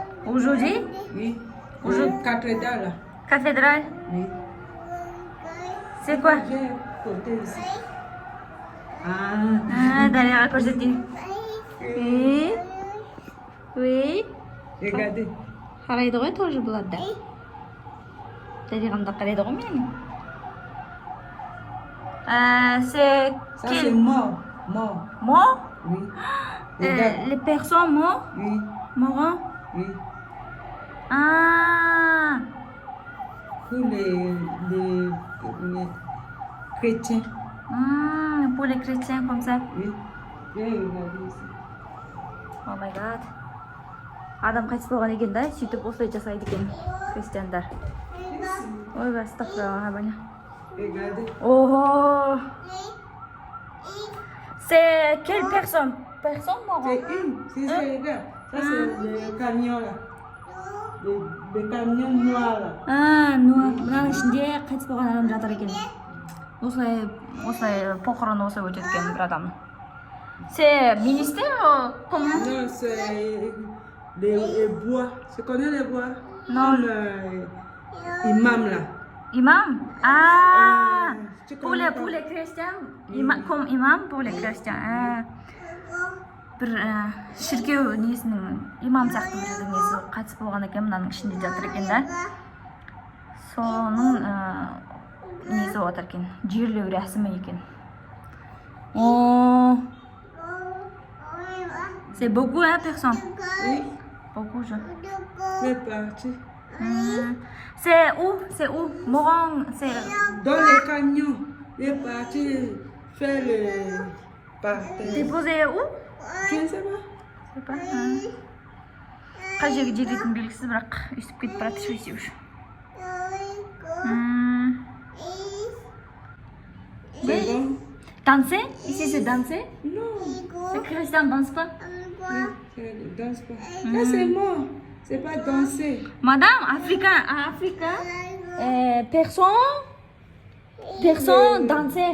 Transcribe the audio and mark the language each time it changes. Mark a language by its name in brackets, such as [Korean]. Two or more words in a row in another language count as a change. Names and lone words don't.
[French] Aujourd'hui, Oui. Aujourd'hui- Cathédrale. cathédrale. Oui. C'est quoi? J'ai côté ici. Ah, derrière à côté de Oui. Oui. Regardez. [Kazakh] қарайды ғой тоже бұларда. Дариғамда қарайды ғой мені. [French] C'est Ça, quel c'est mort. Mort. mort? Oui. Regarde. Les personnes mortes? Oui. Morts? Oui. Ah, Pour les chrétiens. pour les chrétiens comme ça. Oui. Viens regarder ici. [English] Oh my god. [Kazakh] Адам қайтыс болған екен да, сөйтіп осылай жасайды екен христиандар. Ой, астағфиралла, баня. [French] Regardez. Oh, c'est quelle personne? Personne C'est morte? une. C'est ça, regarde. Ça, c'est le camion là. Le camion noir là. [Kazakh] мынаның ішінде қайтыс болған адам жатыр екен. осылай похороны осылай өтеді екен бір адамның. [French] C'est ministère comment? Non, c'est les bois. Tu connais les bois? Non. Comme imam là. Imam? Ah, Tu pour connais les pas? chrétiens, comme imam pour les chrétiens. [Kazakh] бір шіркеу несінің имам сияқты бір несі қайтыс болған екен, мынаның ішінде жатыр екен да. Соның несі отыр екен, жерлеу рәсімі екен. [French] C'est beaucoup, hein, personne? Oui. Beaucoup, je. C'est parti. C'est où? C'est où? Moran, c'est... Dans les camions. Il est parti faire le parterre. Déposé où? Je ne sais pas. Je sais pas. [Kazakh] Қай жерге жететінін белгісіз, бірақ үсіп кетіп барады шөйсе už. [French] C'est bon? Danser? Ici, c'est danser? Non. Les chrétiens ne dansent pas? Oui, ça ne danse pas. Là, c'est mort. C'est pas danser. Madame, africain, personne danser.